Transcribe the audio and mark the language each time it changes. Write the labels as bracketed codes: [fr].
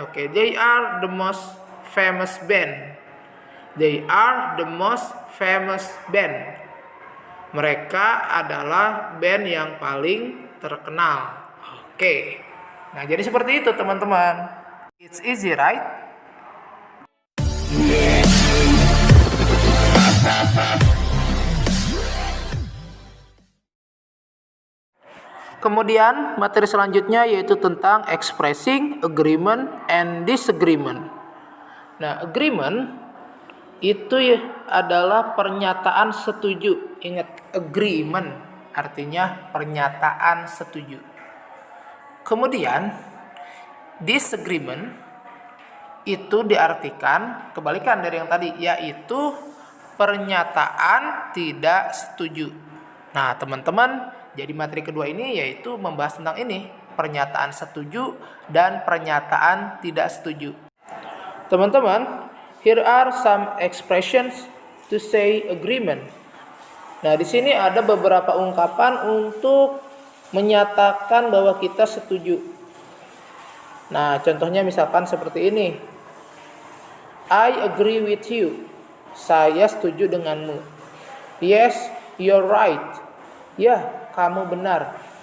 [en] Oke, they are the most famous band. They are the most famous band. [id] Mereka adalah band yang paling terkenal. Oke. Nah, jadi seperti itu teman-teman. [en] It's easy, right? [id] Kemudian materi selanjutnya yaitu tentang expressing agreement and disagreement. Nah, agreement itu adalah pernyataan setuju. Ingat, agreement artinya pernyataan setuju. Kemudian disagreement itu diartikan kebalikan dari yang tadi, yaitu pernyataan tidak setuju. Nah, teman-teman, jadi materi kedua ini yaitu membahas tentang ini, pernyataan setuju dan pernyataan tidak setuju. [en] Teman-teman, here are some expressions to say agreement. [id] Nah, di sini ada beberapa ungkapan untuk menyatakan bahwa kita setuju. Nah, contohnya misalkan seperti ini. [en] I agree with you. [id] Saya setuju denganmu. [en] Yes, you're right. [id] Ya, kamu benar.